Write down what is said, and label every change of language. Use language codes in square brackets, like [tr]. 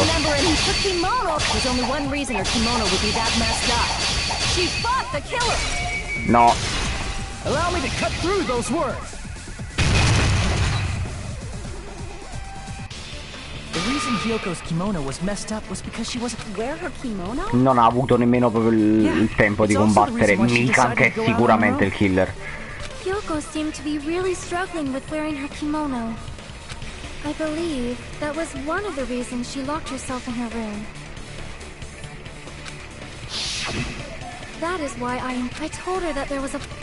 [en] Remembering her kimono! There's only one reason her kimono would be that messed up. She fought the killer! No. Allow me to cut through those words! The reason Hyoko's kimono was messed up was because she wasn't wear her kimono? [it] Non ha avuto nemmeno proprio il tempo di combattere Mikan, che è sicuramente il killer. [en] Hyoko seemed to be really struggling with wearing her kimono. I believe that was one of the reasons she locked herself in her room. That is why I told her that there was a...